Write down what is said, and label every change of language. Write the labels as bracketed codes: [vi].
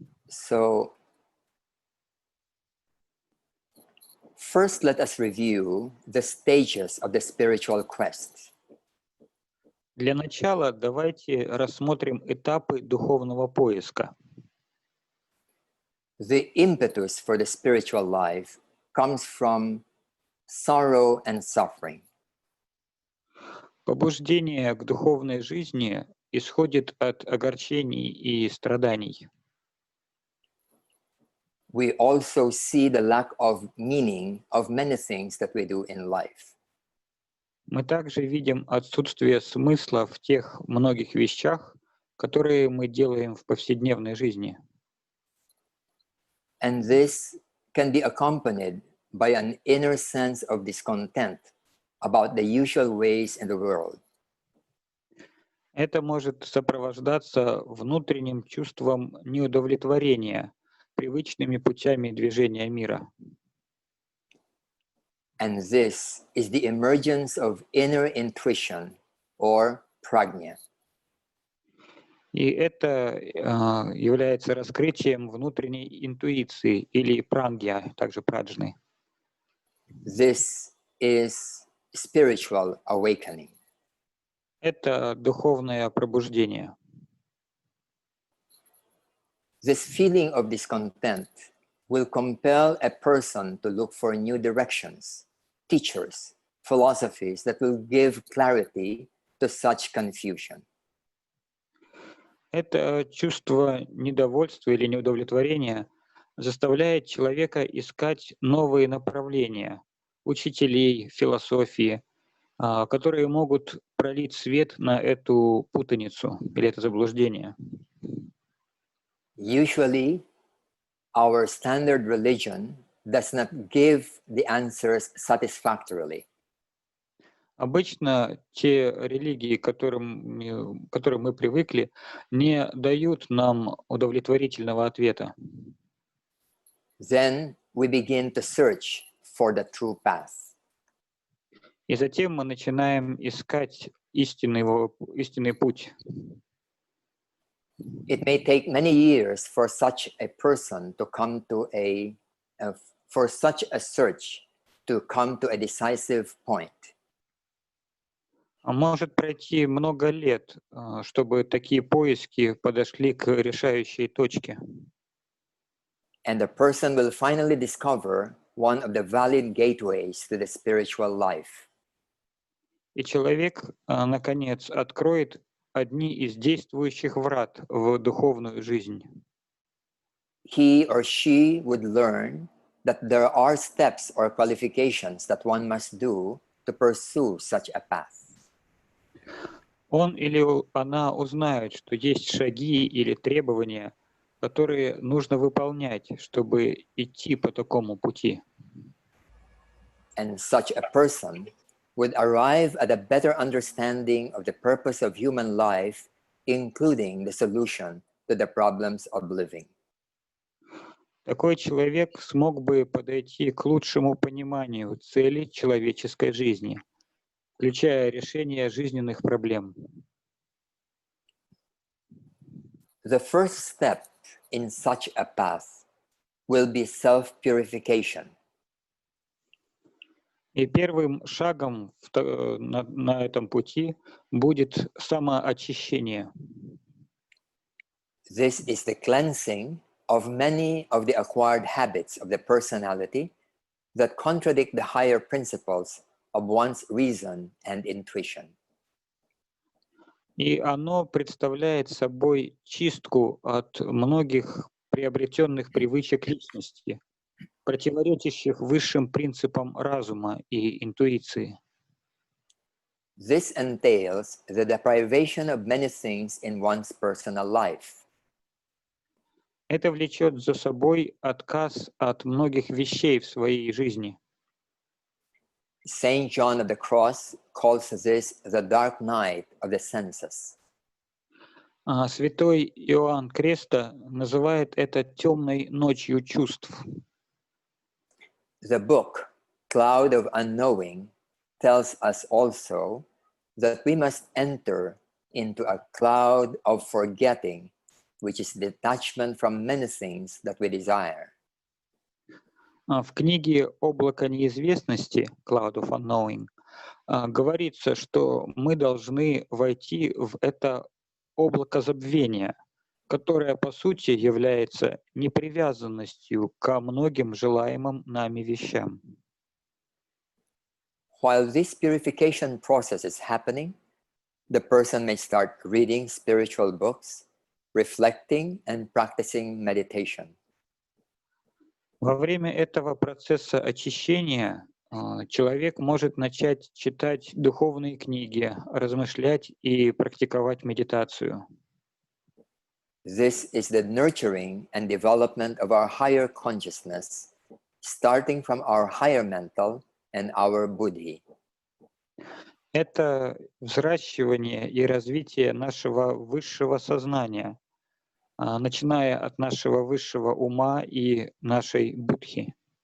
[en] So, first let us review the stages of the spiritual quest. [ru] Для начала давайте рассмотрим этапы духовного поиска. [en] The impetus for the spiritual life comes from sorrow and suffering. [ru] Побуждение к духовной жизни исходит от огорчений и страданий. [en] We also see the lack of meaning of many things that we do in life. [ru] Мы также видим отсутствие смысла в тех многих вещах, которые мы делаем в повседневной жизни. [en] And this can be accompanied by an inner sense of discontent about the usual ways in the world. [ru] Это может сопровождаться внутренним чувством неудовлетворения привычными путями движения мира. [en] And this is the emergence of inner intuition or prajna. [ru] И это является раскрытием внутренней интуиции или прангья, также праджны. [en] This is spiritual awakening. [ru] Это духовное пробуждение. [en] This feeling of discontent will compel a person to look for new directions, teachers, philosophies that will give clarity to such confusion. [ru] Это чувство недовольства или неудовлетворения заставляет человека искать новые направления, учителей, философии, которые могут пролить свет на эту путаницу или это заблуждение? [en] Usually, our standard religion does not give the answers satisfactorily. [ru] Обычно те религии, к которым мы привыкли, не дают нам удовлетворительного ответа. [en] Then we begin to search for the true path. [ru] И затем мы начинаем искать истинный путь. [en] It may take many years for such a person to come to for such a search to come to a decisive point. [ru] А может пройти много лет, чтобы такие поиски подошли к решающей точке. [en] And the person will finally discover one of the valid gateways to the spiritual life. [ru] И человек, наконец, откроет одни из действующих врат в духовную жизнь. [en] He or she would learn that there are steps or qualifications that one must do to pursue such a path. [ru] Он или она узнают, что есть шаги или требования, которые нужно выполнять, чтобы идти по такому пути. [en] And such a person would arrive at a better understanding of the purpose of human life, including the solution to the problems of living. [ru] Такой человек смог бы подойти к лучшему пониманию цели человеческой жизни, включая решение жизненных проблем. [en] The first step in such a path will be self-purification. [ru] И первым шагом на этом пути будет самоочищение. [en] This is the cleansing of many of the acquired habits of the personality that contradict the higher principles of one's reason and intuition. [ru] И оно представляет собой чистку от многих приобретенных привычек личности, противоречащих высшим принципам разума и интуиции. [en] This entails the deprivation of many things in one's personal life. [ru] Это влечет за собой отказ от многих вещей в своей жизни. [en] Saint John of the Cross calls this the dark night of the senses. [ru] Святой Иоанн Креста называет это темной ночью чувств. [en] The book, Cloud of Unknowing, tells us also that we must enter into a cloud of forgetting, which is detachment from many things that we desire. [ru] В книге «Облако неизвестности» Cloud of Unknowing говорится, что мы должны войти в это облако забвения, которое по сути является непривязанностью ко многим желаемым нами вещам. [en] While this purification process is happening, the person may start reading spiritual books, reflecting and practicing meditation. [ru] Во время этого процесса очищения человек может начать читать духовные книги, размышлять и практиковать медитацию. [en] This is the nurturing and development of our higher consciousness, starting from our higher mental and our buddhi. [ru] Это взращивание и развитие нашего высшего сознания, начиная от нашего высшего ума и нашей будхи.